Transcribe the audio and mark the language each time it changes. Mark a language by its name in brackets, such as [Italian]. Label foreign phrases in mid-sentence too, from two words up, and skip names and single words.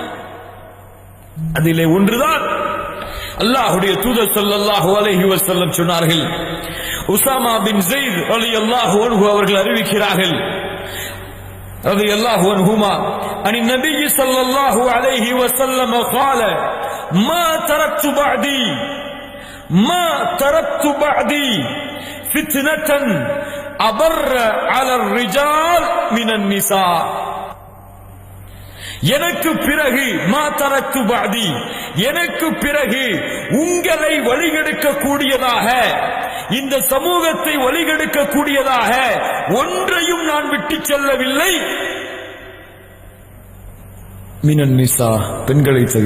[Tamil] அதிலே ஒன்றுதான் அல்லாஹ்வுடைய தூதர் [Arabic] صلى الله عليه وسلم [Tamil] சொன்னார்கள். [Arabic] உஸாமா பின் ஸைத் رضي الله عنه [Tamil] அவர்கள் அறிவிக்கிறார்கள், [Arabic] رضي الله عنهما عن النبي صلى الله عليه وسلم قال ما تركت بعدي فتنة أضر على الرجال من النساء. [Tamil] எனக்கு பிறகு [Arabic] ما تركت بعدي, [Tamil] எனக்கு பிறகு உங்களை வழிகெடுக்க கூடியதாக, இந்த சமூகத்தை வழிகெடுக்க கூடியதாக ஒன்றையும் நான் விட்டு செல்லவில்லை. [Arabic] من النساء, [Tamil] பெண்களை தவிர.